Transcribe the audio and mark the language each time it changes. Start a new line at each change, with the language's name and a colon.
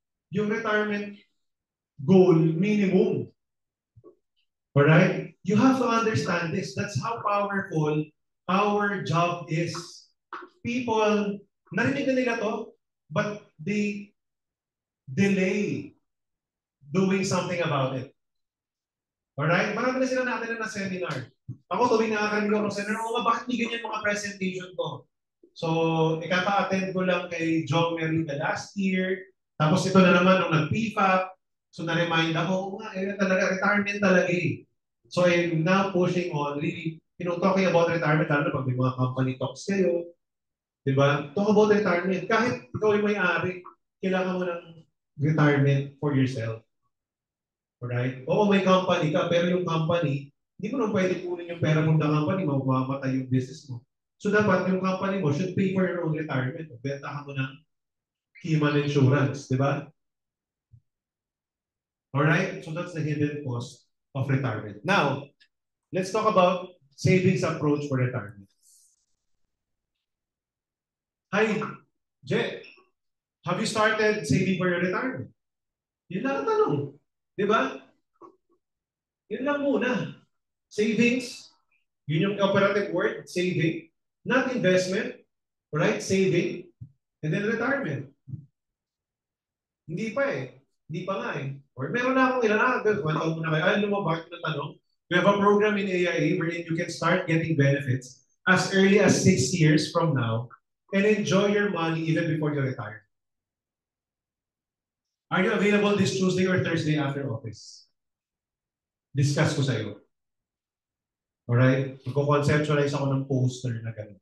English: yung retirement goal minimum. Alright? You have to understand this. That's how powerful our job is. People,
Filipino: narinig na nila to,
English: but they delay doing something about it.
Filipino: Alright? Marami na sila natin na seminar. Ako, tuwing nakakarinig ako ng seminar, bakit hindi ganyan mga presentation ko? So, ikaka-attend ko lang kay John Merida last year. Tapos ito na naman nung nag-PFAP. So, na-remind ako, talaga, retirement talaga eh.
English: So, I'm now pushing on, really, talking about retirement,
Filipino: lalo na pag may mga company talks kayo.
English: Diba? Talk about retirement.
Filipino: Kahit ikaw ay may-ari, kailangan mo ng retirement
English: for yourself.
Filipino: Alright? Oo, may company ka, pero yung company, hindi mo naman pwede kunin yung pera mo ng company, mamamatay yung business mo. So dapat yung company mo
English: should pay for your own retirement.
Filipino: Bentahan mo ng human insurance, di ba?
English: Alright? So that's the hidden cost of retirement. Now, let's talk about savings approach for retirement. Hi, Jet. Have you started saving for your retirement?
Filipino: Yun lang ang tanong. Di ba? Yun lang muna.
English: Savings, yun yung operative word, saving. Not investment, right? Saving, and then retirement.
Filipino: Hindi pa eh. Hindi pa nga eh. Or meron na akong ilan mo na kayo. Alam mo bakit na tanong?
English: We have a program in AIA wherein you can start getting benefits as early as 6 years from now and enjoy your money even before you retire. Are you available this Tuesday or Thursday after office?
Filipino: Discuss ko sa iyo. Alright? Magko-conceptualize ako ng poster na gano'n.